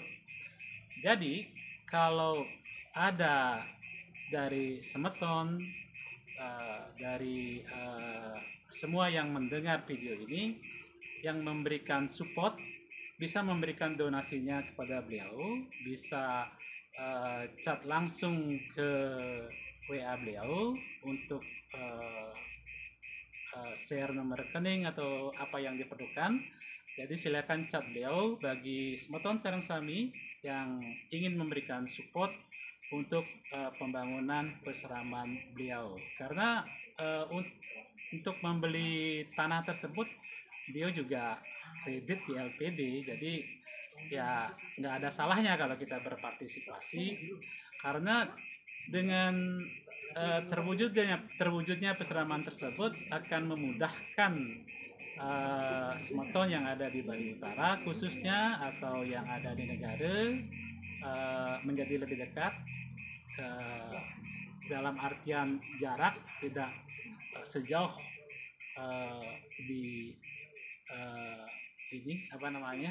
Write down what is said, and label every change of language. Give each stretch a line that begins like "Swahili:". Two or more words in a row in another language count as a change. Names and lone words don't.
Indonesian: Jadi kalau ada dari semeton, dari semua yang mendengar video ini yang memberikan support, bisa memberikan donasinya kepada beliau, bisa chat langsung ke WA beliau untuk share nomor rekening atau apa yang diperlukan. Jadi silakan chat beliau bagi
Balinese: semeton sareng sami
Indonesian: yang ingin memberikan support untuk pembangunan peseraman beliau. Karena untuk membeli tanah tersebut beliau juga kredit di LPD, jadi ya nggak ada salahnya kalau kita berpartisipasi, karena dengan terwujudnya peseraman tersebut akan memudahkan semeton yang ada di Bali Utara khususnya atau yang ada di negara menjadi lebih dekat, dalam artian jarak tidak sejauh di ini apa namanya